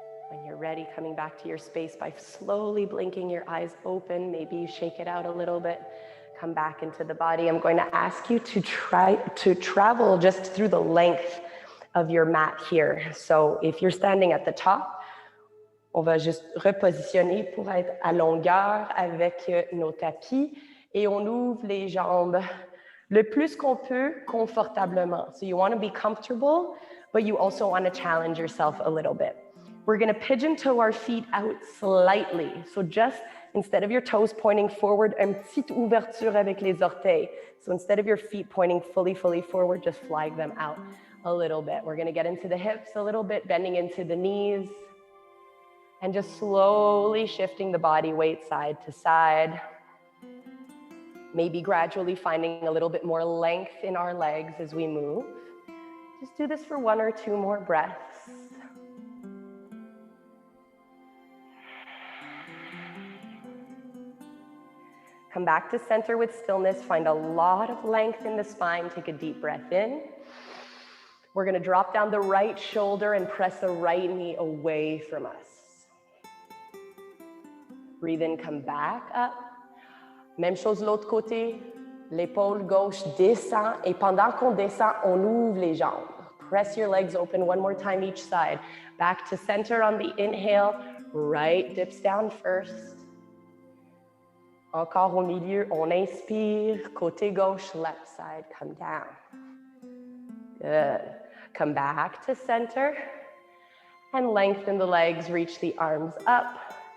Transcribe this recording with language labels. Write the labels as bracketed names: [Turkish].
[English] When you're ready, coming back to your space by slowly blinking your eyes open. Maybe you shake it out a little bit. Come back into the body. I'm going to ask you to try to travel just through the length of your mat here. So if you're standing at the top, [French] on va juste repositionner pour être à longueur avec nos tapis et on ouvre les jambes le plus qu'on peut confortablement. [English] So you want to be comfortable, but you also want to challenge yourself a little bit. We're going to pigeon toe our feet out slightly. So just instead of your toes pointing forward, [French] une petite ouverture avec les orteils. [English] So instead of your feet pointing fully forward, just flag them out a little bit. We're going to get into the hips a little bit, bending into the knees, and just slowly shifting the body weight side to side. Maybe gradually finding a little bit more length in our legs as we move. Just do this for 1 or 2 more breaths. Come back to center with stillness. Find a lot of length in the spine. Take a deep breath in. We're going to drop down the right shoulder and press the right knee away from us. Breathe in, come back up. [French] Même chose de l'autre côté. L'épaule gauche descend. Et pendant qu'on descend, on ouvre les jambes. [English] Press your legs open 1 more time each side. Back to center on the inhale. Right dips down first. [French] Encore au milieu, on inspire, côté gauche, [English] left side, come down. Good. Come back to center and lengthen the legs, reach the arms up.